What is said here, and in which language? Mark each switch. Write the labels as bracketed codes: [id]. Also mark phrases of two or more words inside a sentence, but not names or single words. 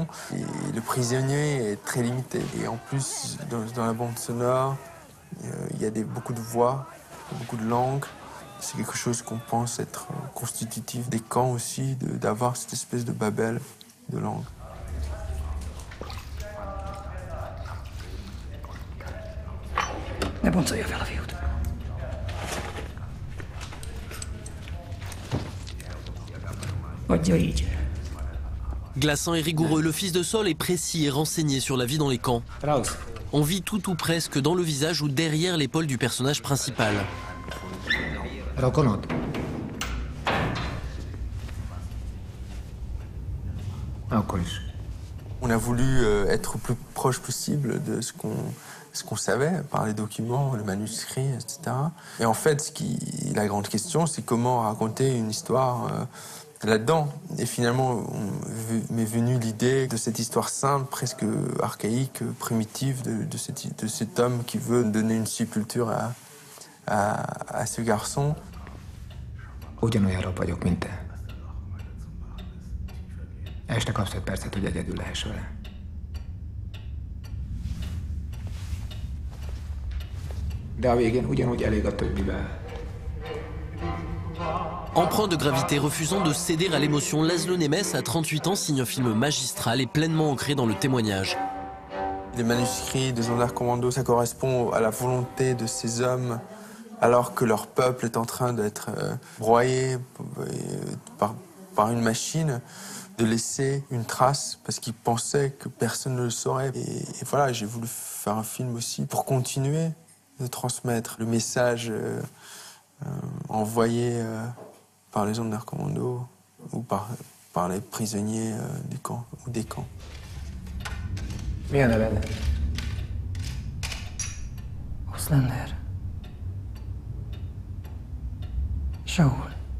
[fr] Et le prisonnier est très limité. Et en plus, dans la bande sonore, il y a beaucoup de voix, beaucoup de langues. C'est quelque chose qu'on pense être constitutif des camps aussi, d'avoir cette espèce de babel de langue. [hu] Ne boncolja fel a fiút. Adja így. [fr] Glaçant et rigoureux, Le Fils de Saul est précis et renseigné sur la vie dans les camps. On vit tout ou presque dans le visage ou derrière l'épaule du personnage principal. [hu] Rokonod. Akkor is. [fr] On a voulu être le plus proche possible de ce qu'on savait par les documents, les manuscrits, etc. Et en fait, la grande question, c'est comment raconter une histoire là-dedans. Et finalement, m'est venue l'idée de cette histoire simple, presque archaïque, primitive, de cet homme qui veut donner une sépulture à ce garçon. [hu] Ugyanolyan rab vagyok, mint te. Este kapsz 5 percet, hogy egyedül lehess vele. De a végén ugyanúgy elég a többivel. [fr] Empreint de gravité, refusant de céder à l'émotion, Laszlo Nemes, à 38 ans, signe un film magistral et pleinement ancré dans le témoignage. Les manuscrits des Sonderkommando, ça correspond à la volonté de ces hommes, alors que leur peuple est en train d'être broyé par une machine, de laisser une trace, parce qu'ils pensaient que personne ne le saurait. Et voilà, j'ai voulu faire un film aussi pour continuer de transmettre le message envoyé par les Sonderkommando ou par les prisonniers du camp ou des camps. [hu] Mi a neved? Oszlander. Saul.